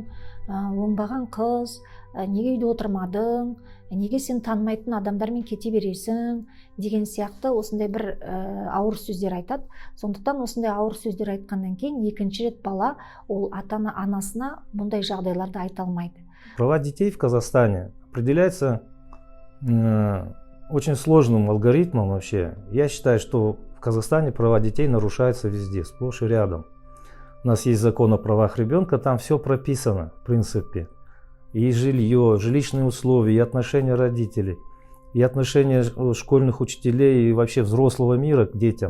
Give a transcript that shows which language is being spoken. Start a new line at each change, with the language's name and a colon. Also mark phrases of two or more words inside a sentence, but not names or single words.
Kazakh: Оңбаған қыз, неге үйде отырмадың? Неге сен танымайтын адамдармен кете бересің? Деген сияқты осындай бір ауыр сөздер айтады. Сондықтан осындай ауыр сөздер айтқаннан кейін екінші рет бала ол анасына бұндай жағдайларды айта алмайды.
Russian: Права детей в Казахстане определяются очень сложным алгоритмом вообще. Я считаю, что в Казахстане права детей нарушаются везде, сплошь и рядом. У нас есть закон о правах ребенка, там все прописано, в принципе. И жилье, жилищные условия, и отношения родителей, и отношения школьных учителей, и вообще взрослого мира к детям.